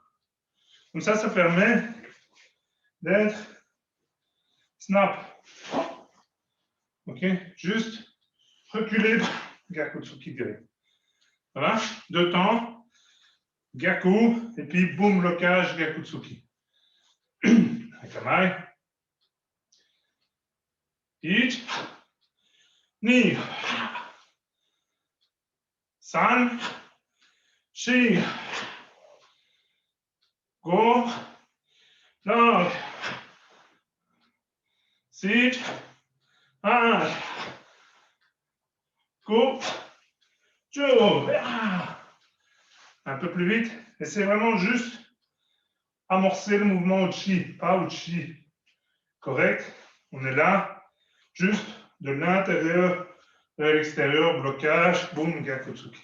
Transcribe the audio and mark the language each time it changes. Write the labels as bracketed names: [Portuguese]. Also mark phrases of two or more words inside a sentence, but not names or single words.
[French] Comme ça permet d'être snap. Ok? Juste reculer, Gyakutsuki direct. Ça va? 2 temps, Gyaku, et puis boum, blocage, Gyakutsuki. [Japanese] Kamaï. Ich. Ni. San. Shi. Go. Lock. Sit. Ah. Go. [French] Joe. Un peu plus vite. Et c'est vraiment juste amorcer le mouvement Uchi, pas Uchi. Correct? On est là, juste de l'intérieur vers l'extérieur, blocage, boum, Gyakutsuki.